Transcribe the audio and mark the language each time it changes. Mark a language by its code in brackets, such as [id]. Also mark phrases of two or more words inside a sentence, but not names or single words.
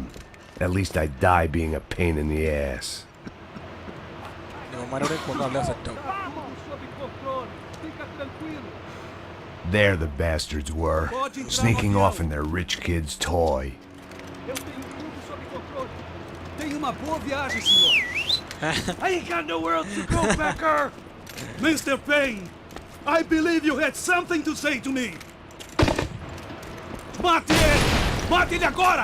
[en] At least I'd die being a pain in the ass. There the bastards were, sneaking off in their rich kid's toy. I ain't got nowhere else to go, Becker! Mr. Payne, I believe you had something to say to me. [pt] Mate ele! Mate ele agora!